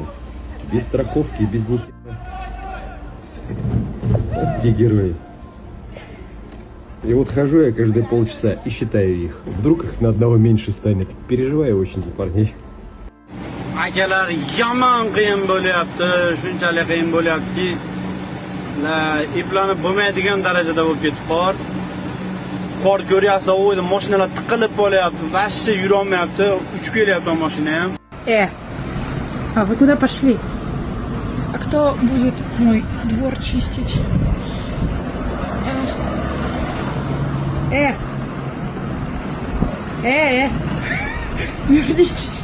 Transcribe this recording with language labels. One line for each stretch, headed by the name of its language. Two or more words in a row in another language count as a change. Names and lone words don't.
Russian: Без страховки, без них. Вот те герои. И вот хожу я каждые полчаса и считаю их. Вдруг их на одного меньше станет. Переживаю очень за парней.
Uzbek: Akalar yomon qiyin bo'lyapti, shunchalik qiyin bo'lyaptiki, eplanib bo'lmaydigan darajada bo'lib ketib qor. Qor ko'ryapsiz, o'yda mashinalar tiqilib qolyapti, vashsi yura olmayapti, uchib kelyapti mashina ham.
Russian: А вы куда пошли? А кто будет мой двор чистить? Вернитесь.